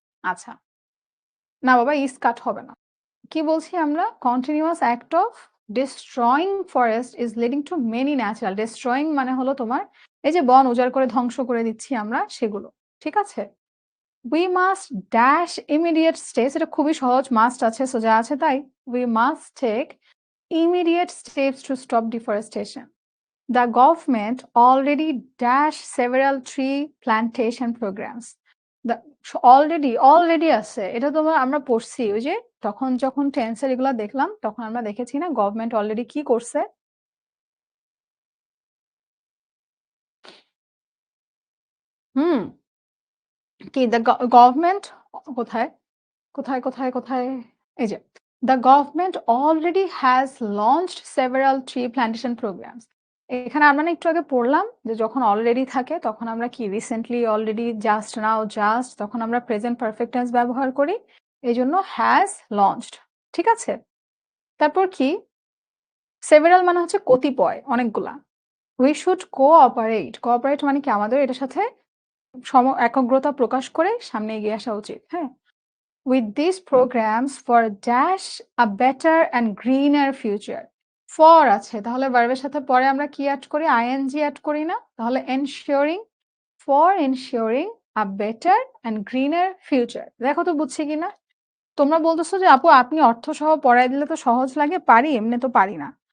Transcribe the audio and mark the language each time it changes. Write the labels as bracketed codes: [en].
[bn] আচ্ছা, না বাবা, ইস কাট হবে না। কি বলছি আমরা? [en] Continuous act of destroying forest is leading to many natural. [bn] Destroying মানে হলো তোমার এই যে বন উজাড় করে ধ্বংস করে দিচ্ছি আমরা, সেগুলো। ঠিক আছে? [en] we must dash immediate steps, [bn] এটা খুবই সহজ, মাস্ট আছে, সো যা আছে তাই। [en] We must take immediate steps to stop deforestation. The government already dashed several tree plantation programs. [bn] The already আছে, এটা তোমার আমরা পড়ছি ওই যে তখন যখন টেন্সের এগুলা দেখলাম তখন আমরা দেখেছি না গভর্নমেন্ট অলরেডি কি করছে। হুম, কি দ্য গভর্নমেন্ট কোথায় কোথায় কোথায় কোথায়? এই যে [en] The government already has launched several tree plantation programs. [bn] এখানে আমরা না একটু আগে পড়লাম যে যখন অলরেডি থাকে তখন আমরা কি recently, already, just now, just, তখন আমরা প্রেজেন্ট পারফেক্ট টেন্স ব্যবহার করি, এই জন্য হ্যাজ লঞ্চড। ঠিক আছে, তারপর কি, সেভারাল মানে হচ্ছে কতিপয়, অনেকগুলা। [en] we should cooperate, [bn] কোঅপারেট মানে কি আমাদের এটার সাথে একগ্রতা প্রকাশ করে সামনে এগিয়ে আসা উচিত। [en] হ্যাঁ, with these programs for dash a better and greener future. [bn] for আছে, তাহলে ভার্বের সাথে পরে আমরা কি অ্যাড করি, ing অ্যাড করি না, তাহলে ensuring, [en] for ensuring a better and greener future। [bn] দেখো তো বুঝছি কিনা। তোমরা বলতেছো যে আপু আপনি অর্থ সহ পড়াই দিলে তো সহজ লাগে, পারি, এমনি তো পারি না।